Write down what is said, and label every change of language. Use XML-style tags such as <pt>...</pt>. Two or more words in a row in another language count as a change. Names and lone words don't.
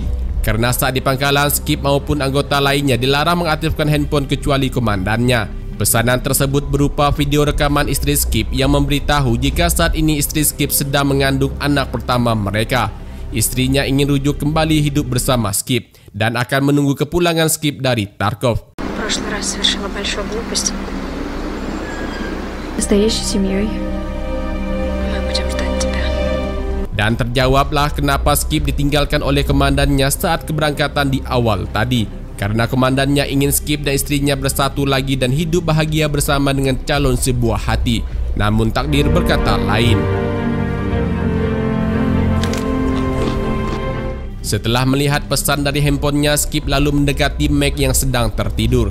<id>Karena saat di pangkalan, Skip maupun anggota lainnya dilarang mengaktifkan handphone kecuali komandannya. Pesanan tersebut berupa video rekaman istri Skip yang memberitahu jika saat ini istri Skip sedang mengandung anak pertama mereka. Istrinya ingin rujuk kembali hidup bersama Skip dan akan menunggu kepulangan Skip dari Tarkov.</id> <ru>Прошлый раз совершила большую глупость. Настоящей семьей. Мы будем ждать тебя.</ru> <id>Dan terjawablah kenapa Skip ditinggalkan oleh komandannya saat keberangkatan di awal tadi. Karena komandannya ingin Skip dan istrinya bersatu lagi dan hidup bahagia bersama dengan calon sebuah hati. Namun takdir berkata lain. Setelah melihat pesan dari handphonenya, Skip lalu mendekati Mac yang sedang tertidur.</id>